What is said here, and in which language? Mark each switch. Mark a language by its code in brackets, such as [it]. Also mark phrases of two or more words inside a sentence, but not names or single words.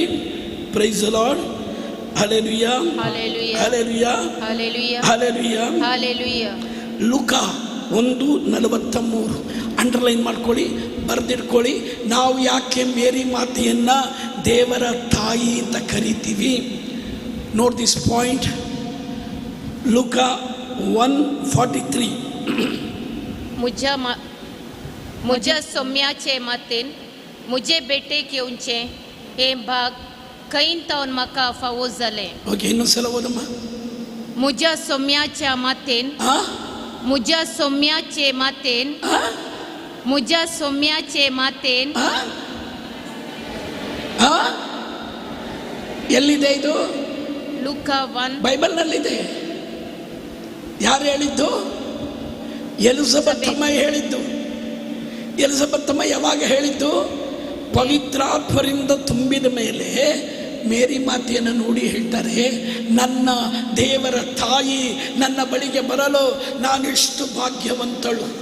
[en] Praise the Lord, [kn] ಹಲ್ಲೆಲೂಯಾ, ಹಲ್ಲೆಲೂಯಾ, ಹಲ್ಲೆಲೂಯಾ, ಹಲ್ಲೆಲೂಯಾ. ಲೂಕ 1:43 ಅಂಡರ್ಲೈನ್ ಮಾಡ್ಕೊಳ್ಳಿ, ಬರೆದಿಟ್ಕೊಳ್ಳಿ. ನಾವು ಯಾಕೆ ಮೇರಿ ಮಾತೆಯನ್ನು ದೇವರ ತಾಯಿ ಅಂತ ಕರಿತೀವಿ? [en] Note this point. ಲೂಕ 1:43. [kok] मुझ्या सोम्याचे मातेन मुझे बेटे घेवचे हे भाग खंय तावन म्हाका फावो जाले. ओके, [kn] ಇನ್ನೊಂದ್ಸಲ ಓದಮ್ಮ. [kok] मुझ्या सोम्याच्या मातेन, मुझ्या सोम्याचे मातेन [kn] ಎಲ್ಲಿದೆ ಇದು? ಲೂಕ 1 ಬೈಬಲ್ನಲ್ಲಿದೆ. ಯಾರು ಹೇಳಿದ್ದು? ಎಲಿಜಬೆತ್ತಮ್ಮ ಹೇಳಿದ್ದು. ಎಲಿಜಬೆತ್ತಮ್ಮ ಯಾವಾಗ ಹೇಳಿದ್ದು? ಪವಿತ್ರಾತ್ಮರಿಂದ ತುಂಬಿದ ಮೇಲೆ ಮೇರಿ ಮಾತೆಯನ್ನು ನೋಡಿ ಹೇಳ್ತಾರೆ, ನನ್ನ ದೇವರ ತಾಯಿ ನನ್ನ ಬಳಿಗೆ ಬರಲು ನಾನೆಷ್ಟು ಭಾಗ್ಯವಂತಳು.